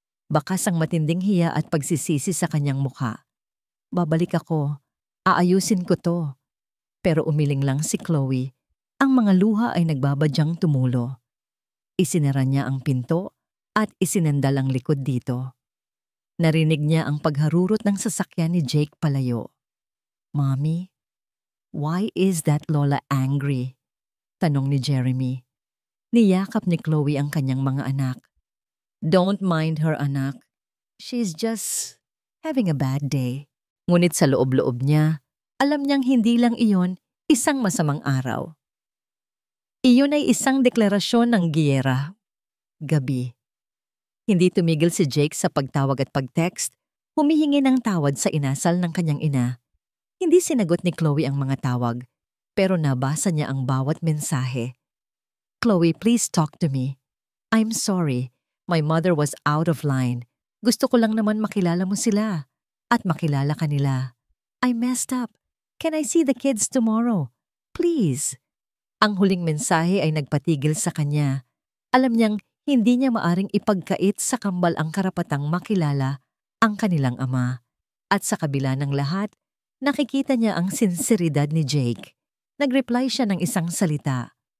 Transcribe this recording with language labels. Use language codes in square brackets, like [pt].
[tl] Bakas ang matinding hiya at pagsisisi sa kanyang mukha. "Babalik ako. Aayusin ko to." Pero umiling lang si Chloe. Ang mga luha ay nagbabadyang tumulo. Isinara niya ang pinto at isinandal ang likod dito. Narinig niya ang pagharurot ng sasakyan ni Jake palayo. [en] "Mommy, why is that Lola angry?" [tl] tanong ni Jeremy. Niyakap ni Chloe ang kanyang mga anak. [en] "Don't mind her, anak. She's just having a bad day." [tl] Ngunit sa loob-loob niya, alam niyang hindi lang iyon isang masamang araw. Iyon ay isang deklarasyon ng giyera. Gabi. Hindi tumigil si Jake sa pagtawag at pag-text, humihingi ng tawad sa inasal ng kanyang ina. Hindi sinagot ni Chloe ang mga tawag, pero nabasa niya ang bawat mensahe. [en] "Chloe, please talk to me. I'm sorry. My mother was out of line. [tl] Gusto ko lang naman makilala mo sila at makilala ka nila. [en] I messed up. Can I see the kids tomorrow? Please." [tl] Ang huling mensahe ay nagpatigil sa kanya. Alam niyang hindi niya maaring ipagkait sa kambal ang karapatang makilala ang kanilang ama. At sa kabila ng lahat, nakikita niya ang sinseridad ni Jake. Nag-reply siya ng isang salita.